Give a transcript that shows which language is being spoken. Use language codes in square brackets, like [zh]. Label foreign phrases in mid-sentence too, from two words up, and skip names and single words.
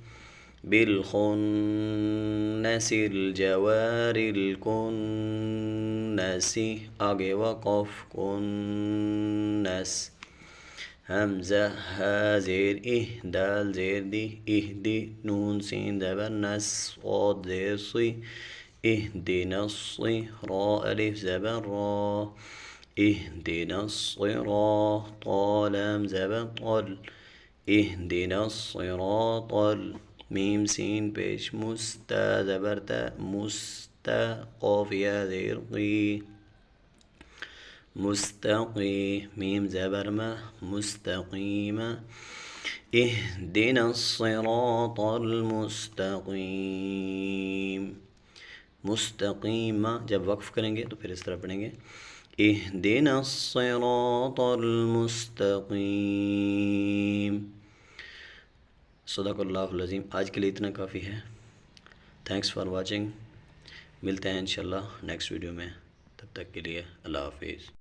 [ar] بالخنس الجوار الکنس [ur] آگے وقف کنس حمزہ ہا زیر دال زیر دی نون سین زبر نس صاد زیر صی [ar] اهدنا الصی [ur] را الف زبر را [ar] اهدنا الصراط [ur] طا لام زبر طل [ar] اهدنا الصراط [ur] میم سین پیش مستا زبر تا مستا قاف یا زیر قی مستقی میم زبر ما مستقیم [ar] اهدنا الصراط المستقیم [ur] مستقیم جب وقف کریں گے تو پھر اس طرح پڑھیں گے [ar] اهدنا الصراط المستقیم صدق اللہ العظیم [ur] آج کے لیے اتنا کافی ہے [en] thanks for watching [ur] ملتے ہیں انشاءاللہ [en] next video [ur] میں تب تک کے لیے اللہ حافظ